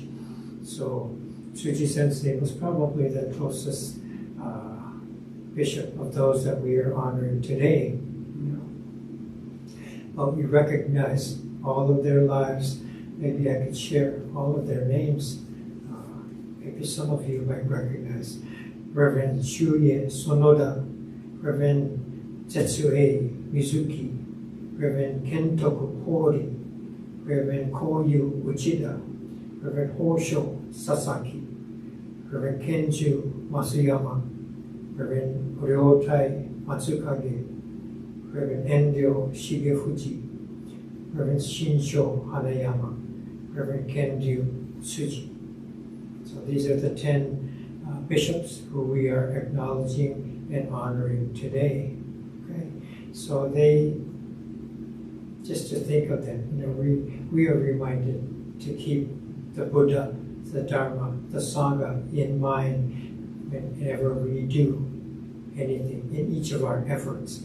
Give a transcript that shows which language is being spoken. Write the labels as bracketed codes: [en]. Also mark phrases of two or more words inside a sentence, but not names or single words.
[en] So Tsuji Sensei was probably the closest bishop of those that we are honoring today. But we recognize all of their lives. Maybe I could share all of their names. Maybe some of you might recognize Reverend Shuye Sonoda, Reverend Tetsuei Mizuki, Reverend Kentoku Hori, Reverend Koyu Uchida, Reverend Hosho Sasaki, Reverend Kenju Masuyama, Reverend Ryotai Matsukage, Reverend Enryo Shigefuji, Reverend Shinsho Hanayama, Reverend Kenju Tsuji. So these are the 10 bishops who we are acknowledging and honoring today. Okay, so just to think of them, we are reminded to keep the Buddha, the Dharma, the Sangha in mind whenever we do anything, in each of our efforts.